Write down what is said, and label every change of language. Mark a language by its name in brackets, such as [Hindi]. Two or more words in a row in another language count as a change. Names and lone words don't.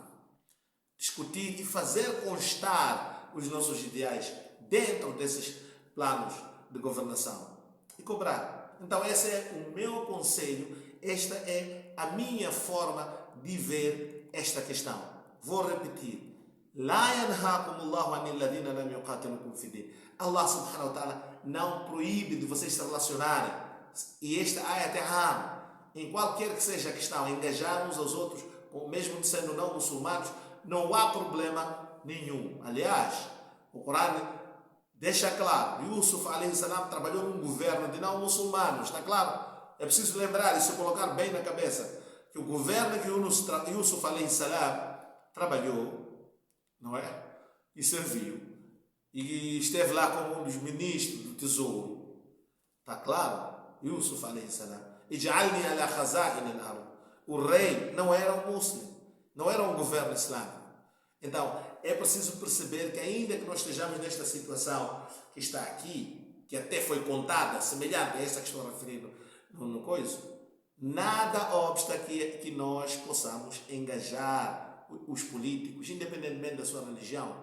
[Portuguese] Discutir e fazer constar os nossos ideais dentro desses planos de governação. E cobrar. Então, esse é o meu conselho, esta é a minha forma de ver esta questão. Vou repetir. [Arabic] لا ينهاكم الله عن الذين لم يقاتلوكم في الدين. [Portuguese] Allah [Arabic] سبحانه وتعالى [Portuguese] não proíbe de vocês se relacionarem. E esta ayat é am. Em qualquer que seja a questão, engajar uns aos outros, mesmo sendo não muçulmanos, não há problema nenhum. Aliás, o Corão deixa claro, Yusuf [Arabic] عليه السلام [Portuguese] trabalhou num governo de não muçulmanos, está claro? É preciso lembrar e se colocar bem na cabeça que o governo que Yusuf [Arabic] عليه السلام [Portuguese] trabalhou, não é? E serviu. E esteve lá como um dos ministros do tesouro. Está claro? [Arabic] Yusuf عليه السلام. اجعلني على خزائن الأرض. [Portuguese] O rei não era um muçulmano, não era um governo islâmico. Então, é preciso perceber que ainda que nós estejamos nesta situação que está aqui, que até foi contada, semelhante a essa que estou referindo no coisa, nada obsta que nós possamos engajar os políticos, independentemente da sua religião.